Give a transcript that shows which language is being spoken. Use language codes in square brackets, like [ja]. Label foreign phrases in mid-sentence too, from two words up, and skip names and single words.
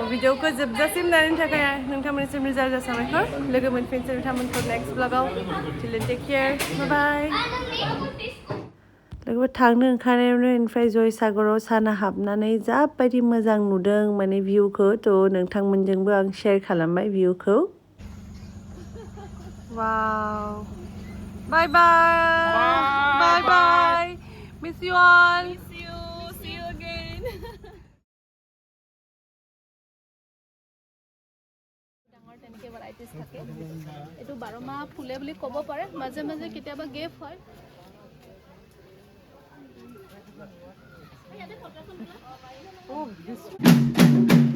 [brx] भिडिअखौ जोबजासिम नायनो थाखाय नोंथांमोननिसिम रोजा रोजा साबायखर लोगो मोनफिनसै नोंथांमोनखौ नेक्स्ट ब्लगाव [en] till take care bye [brx] लोगोफोर थांनो ओंखारनायावनो ओमफ्राय जयसागराव साना हाबनानै जाबायदि मोजां नुदों माने भिउखौ थ' नोंथांमोनजोंबो आं शेयार खालामबाय भिउखौ वाव [en] bye bye bye miss you all See you again. [as] ডাঙৰ তেনেকৈ ভেৰাইটিজ থাকে এইটো 12 মাহ ফুলে বুলি ক'ব পাৰে মাজে মাজে কেতিয়াবা গেপ হয় [en] Oh, this